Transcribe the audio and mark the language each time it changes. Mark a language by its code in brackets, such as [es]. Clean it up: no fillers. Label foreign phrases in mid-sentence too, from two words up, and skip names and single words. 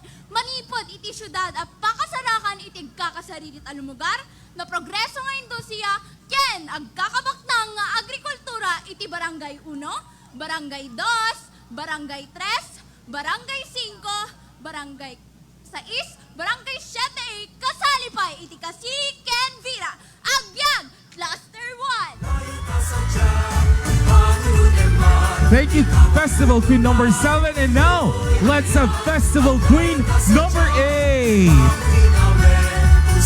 [ilo] Manipod iti syudad at pakasarakan iti kakasaririt a lumugar na progreso nga industriya ken agkakabaknang nga agrikultura iti barangay 1, barangay 2, barangay 3, barangay 5, barangay 6, barangay 7, kasali pa iti kasi ken Vira, agbyag, cluster 1. [en] Thank you, Festival Queen number 7. And now, let's have Festival Queen number 8.